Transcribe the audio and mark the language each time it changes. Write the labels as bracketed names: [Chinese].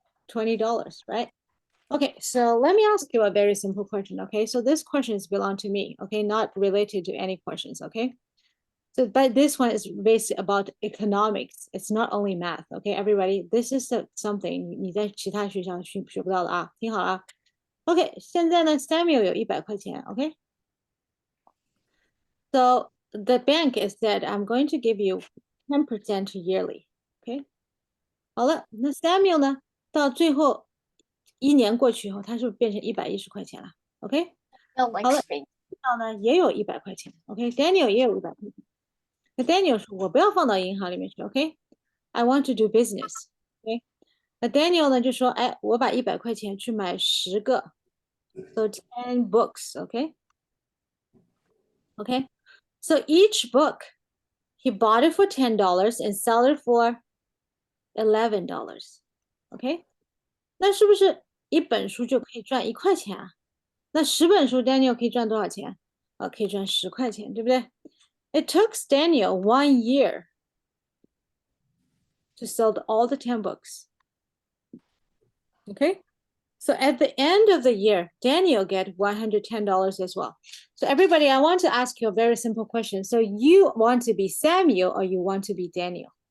[English] $20, right? Okay, so let me ask you a very simple question, okay? So this question is belong to me, okay? Not related to any questions, okay? So, but this one is based about economics. It's not only math, okay, everybody? This is something [Chinese] 你在其他学校学不到的啊，听好啊。 Okay, 现在呢 Samuel 有100块钱 okay? [English] So the bank is that I'm going to give you 10% yearly, okay? [Chinese] 好了，那 Samuel 呢，到最后1年过去以后，他是不是变成110块钱了 ？OK？ [English] No, like [Chinese] 好了 [English] spring. [Chinese] 呢也有100块钱 ，OK？Daniel 也有100块钱。那 Daniel 说：“我不要放到银行里面去 ，OK？ [English] I want to do business，OK？ [Chinese] 那 Daniel 呢就说：“哎，我把100块钱去买10个 ， [English] so 10 books，OK？OK？So each book [Chinese] He bought it for $10 and sell it for $11. OK， 那是不是一本书就可以赚1块钱啊？那10本书 Daniel 可以赚多少钱？可以赚10块钱，对不对？ [English] It took Daniel 1 year to sell all the 10 books. Okay, so at the end of the year, Daniel get $110 as well. So everybody, I want to ask you a very simple question. So you want to be Samuel or you want to be Daniel?